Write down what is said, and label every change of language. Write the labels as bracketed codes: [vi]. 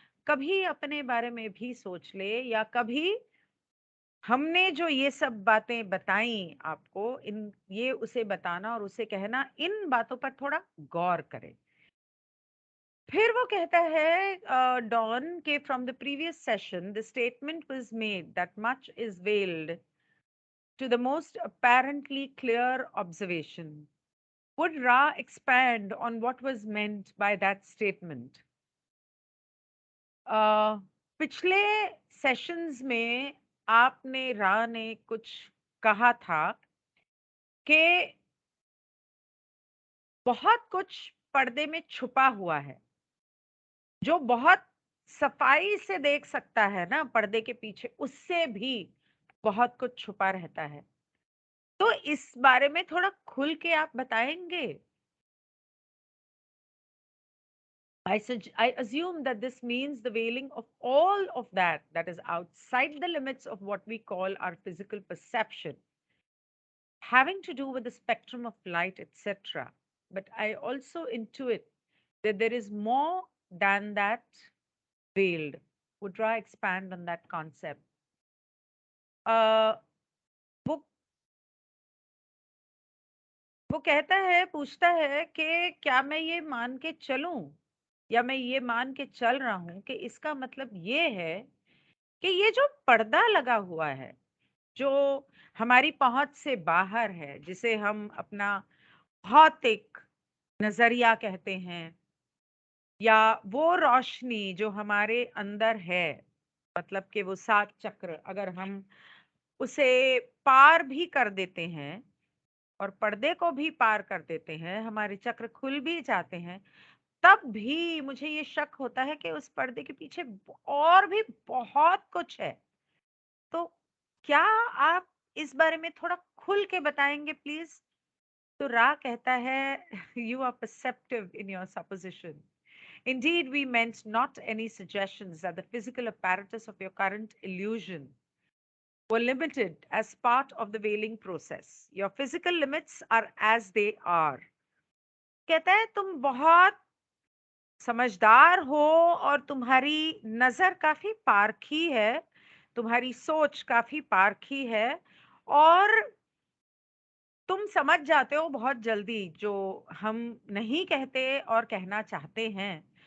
[hi] कभी अपने बारे में भी सोच ले या कभी हमने जो ये सब बातें बताई आपको इन ये उसे बताना और उसे कहना इन बातों पर थोड़ा गौर करें। फिर वो कहता है [en] Don के from the previous session the statement was made that much is veiled to the most apparently clear observation. Would Ra expand on what was meant by that statement? [hi] पिछले सेशंस में आपने रा ने कुछ कहा था कि बहुत कुछ पर्दे में छुपा हुआ है जो बहुत सफाई से देख सकता है ना पर्दे के पीछे उससे भी बहुत कुछ छुपा रहता है। तो इस बारे में थोड़ा खुल के आप बताएंगे? [en] I assume that this means the veiling of all of that is outside the limits of what we call our physical perception, having to do with the spectrum of light, etc. But I also intuit that there is more than that veiled. Would Ra expand on that concept? [hi] वो वो कहता है पूछता है कि क्या मैं ये मान के चलूं या मैं ये मान के चल रहा हूं कि इसका मतलब ये है कि ये जो पर्दा लगा हुआ है जो हमारी पहुंच से बाहर है जिसे हम अपना भौतिक नजरिया कहते हैं या वो रोशनी जो हमारे अंदर है मतलब कि वो सात चक्र अगर हम उसे पार भी कर देते हैं और पर्दे को भी पार कर देते हैं हमारे चक्र खुल भी जाते हैं तब भी मुझे ये शक होता है कि उस पर्दे के पीछे और भी बहुत कुछ है। तो क्या आप इस बारे में थोड़ा खुल के बताएंगे प्लीज? तो रा कहता है [en] You are perceptive in your supposition. Indeed, we meant not any suggestions that the physical apparatus of your current illusion were limited as part of the veiling process. Your physical limits are as they are. [hi] कहता है तुम बहुत समझदार हो और तुम्हारी नजर काफी पारखी है, तुम्हारी सोच काफी पारखी है और तुम समझ जाते हो बहुत जल्दी जो हम नहीं कहते और कहना चाहते हैं।